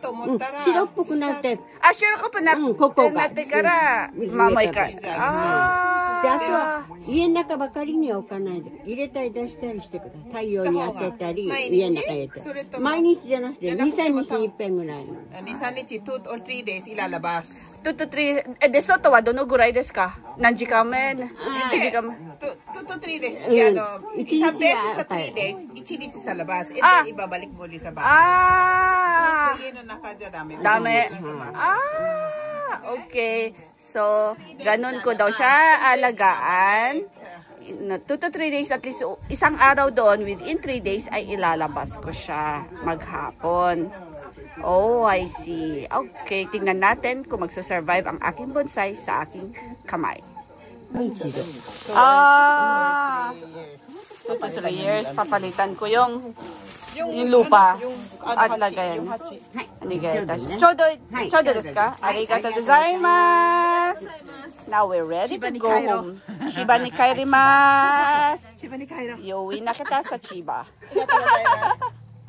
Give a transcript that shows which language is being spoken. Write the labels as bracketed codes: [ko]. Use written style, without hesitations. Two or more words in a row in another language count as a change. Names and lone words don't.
[ja] 白っぽくなって。白っぽくなってからもう一回。であとは家の中ばかりには置かないで入れたり出したりしてください。太陽に当てたり家の中入れたり。毎日じゃなくて2、3日いっぺんぐらい。 [tl] 2、3日、 [en] 2 or 3 days [tl] ilalabas. [ja] 2 to 3 で外はどのぐらいですか？何時間目？1時間目。 [en] 2 to 3 days. [tl] Isang beses sa 3 days, 1 日sa labas. [en] And then [tl] ibabalik muli sa bahay. So, yun ang nakadami. Dami. Okay. So, ganun ko daw siya alagaan. [en] 2 to 3 days, at least [tl] isang araw doon, within 3 days ay ilalabas ko siya maghapon. [en] Oh, I see. [tl] Okay, tingnan natin kung magsusurvive ang aking bonsai sa aking kamay. [en] 2 to 3 years, [tl] papalitan ko yung lupa at lagayan. [ja] ちょうどですか? ありがとうございます. [en] Now we're ready to go home. [ja] 千葉に帰ります。千葉に帰ろ. [tl] Iuwi na kita sa Chiba.